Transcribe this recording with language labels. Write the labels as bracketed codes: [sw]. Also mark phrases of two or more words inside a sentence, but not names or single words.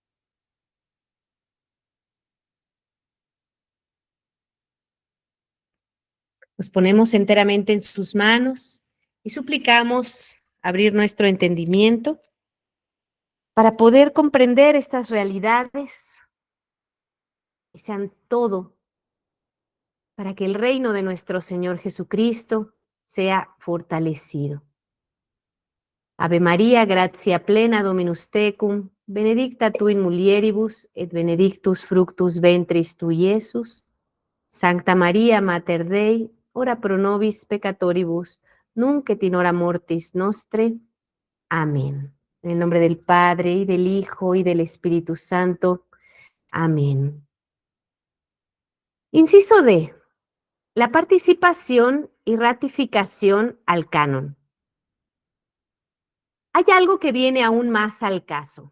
[es] Nos ponemos enteramente en sus manos y suplicamos abrir nuestro entendimiento para poder comprender estas realidades y sean todo para que el reino de nuestro Señor Jesucristo sea fortalecido. [la] Ave María, gratia plena, Dominus tecum, benedicta tu in mulieribus, et benedictus fructus ventris tui, Iesus. Sancta María, Mater Dei, ora pro nobis peccatoribus, nunc et in hora mortis nostre. [es] Amén. En el nombre del Padre, y del Hijo, y del Espíritu Santo. Amén. Inciso D. La participación y ratificación al canon. Hay algo que viene aún más al caso.